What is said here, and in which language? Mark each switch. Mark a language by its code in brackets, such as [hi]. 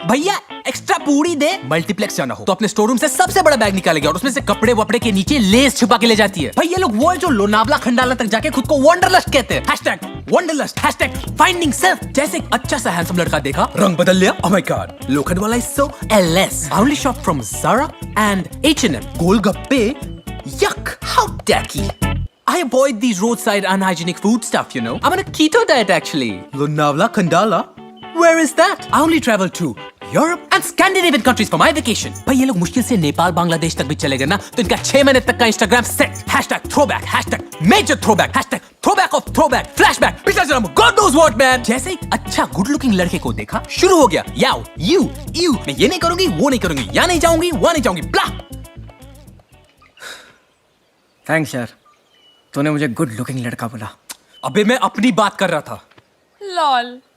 [hi] भैया एक्स्ट्रा पूड़ी दे, मल्टीप्लेक्स जाना हो तो अपने स्टोर रूम से सबसे बड़ा बैग निकालेगी और उसमें से कपड़े वपड़े के नीचे लेस छुपा के ले जाती है। भाई ये लोग वो है जो लोनावला खंडाला तक जाके खुद को वंडरलस्ट कहते हैं। #Wanderlust #finding self. जैसे एक अच्छा सा हैंडसम लड़का देखा, रंग बदल लिया, [en] Oh my god Lokhandwala is so LS। I only shop from Zara and H&M। Golgappe, yuck, how tacky। I avoid these roadside unhygienic food stuff, you know. I'm on a keto diet actually. Lonavala Khandala? Where is that? I only travel to Europe and Scandinavian countries for my vacation. [hi] भाई ये लोग मुश्किल से नेपाल बांग्लादेश तक भी चले गए ना तो इनका 6 महीने तक का Instagram set. [en] #throwback, #major throwback, #throwback of throwback, flashback, [hi] पिछला जन्म, [en] God knows what man। [hi] जैसे ही अच्छा गुड लुकिंग लड़के को देखा शुरू हो गया याओ यू मैं ये नहीं करूंगी वो नहीं करूंगी, यहाँ नहीं जाऊंगी वहाँ नहीं जाऊंगी, ब्ला। थैंक्स यार, तूने मुझे गुड लुकिंग लड़का बोला। अबे मैं अपनी बात कर रहा था। [en] Lol.